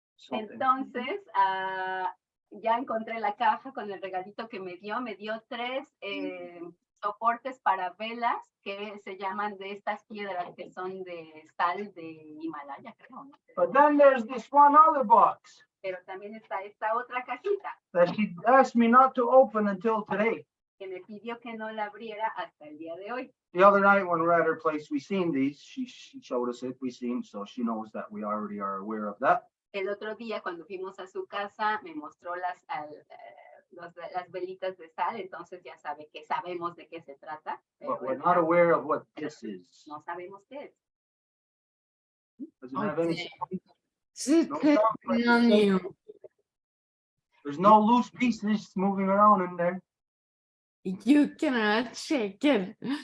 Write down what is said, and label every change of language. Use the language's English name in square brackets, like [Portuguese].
[Spanish] Entonces, ya encontré la caja con el regalito que me dio 3 soportes para velas que se llaman de estas piedras que son de sal de Himalaya, creo. [English] But then there's this one other box [Spanish] Pero también está esta otra cajita [English] that she asked me not to open until today. [Spanish] que me pidió que no la abriera hasta el día de hoy. [English] The other night when we were at her place, we seen these. She showed us it. We seen, so she knows that we already are aware of that. [Spanish] El otro día cuando fuimos a su casa me mostró las velitas de sal, entonces ya sabe que sabemos de qué se trata. [English] But we're not aware of what this is. [Spanish] No sabemos qué es. [English] Doesn't have any. Just No depending on you. There's no loose pieces moving around in there. You cannot shake it.